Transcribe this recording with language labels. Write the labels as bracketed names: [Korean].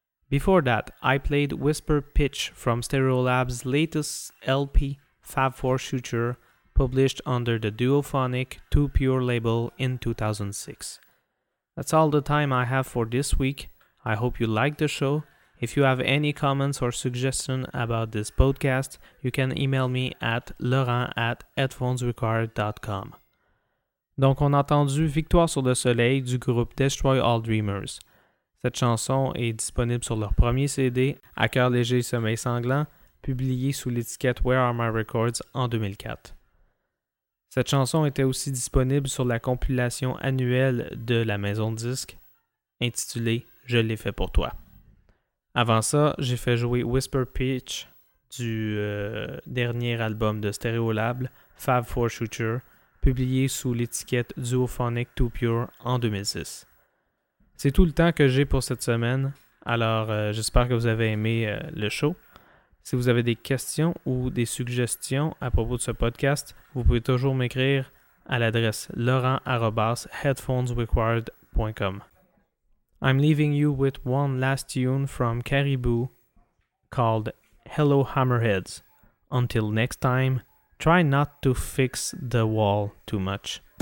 [English] Before that, I played Whisper Pitch from Stereolab's latest LP, Fab Four Suture, published under the Duophonic Too Pure label in 2006. That's all the time I have for this week. I hope you liked the show. If you have any comments or suggestions about this podcast, you can email me at laurent@headphonesrequired.com. [French] Donc on a entendu Victoire sur le Soleil du groupe Destroy All Dreamers. Cette chanson est disponible sur leur premier CD, À cœur léger et sommeil sanglant, publié sous l'étiquette Where Are My Records en 2004. Cette chanson était aussi disponible sur la compilation annuelle de la maison de disques, intitulée Je l'ai fait pour toi. Avant ça, j'ai fait jouer Whisper Pitch du dernier album de Stereolab, Fab Four Suture, publié sous l'étiquette Duophonic Too Pure en 2006. C'est tout le temps que j'ai pour cette semaine, alors j'espère que vous avez aimé le show. Si vous avez des questions ou des suggestions à propos de ce podcast, vous pouvez toujours m'écrire à l'adresse laurent@headphonesrequired.com. [English] I'm leaving you with one last tune from Caribou called Hello Hammerheads. Until next time, try not to fix the wall too much.